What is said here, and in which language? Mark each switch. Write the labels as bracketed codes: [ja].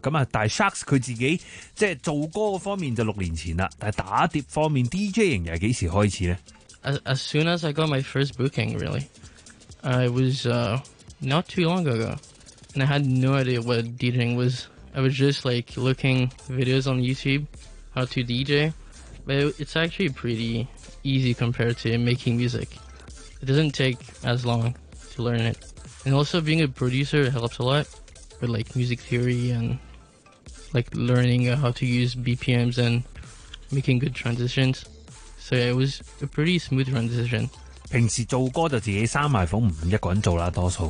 [yue] 咁啊，但系 Sharks 佢自己即系做歌方面就六年前啦，但系打碟方面 DJ 型又系几时开始咧 [en] ？As soon as I got my first booking, really, I was not too long ago, and I had no idea what DJing was. I was just like looking videos on YouTube how to DJ, but it's actually pretty easy compared to making music. It doesn't take as long. To learn it, and also being a producer helps a lot with like music theory and like learning how to use BPMs and making good transitions. So yeah, it was a pretty smooth transition. [yue] 平时做歌就自己闩埋房，唔一个人做啦，多数。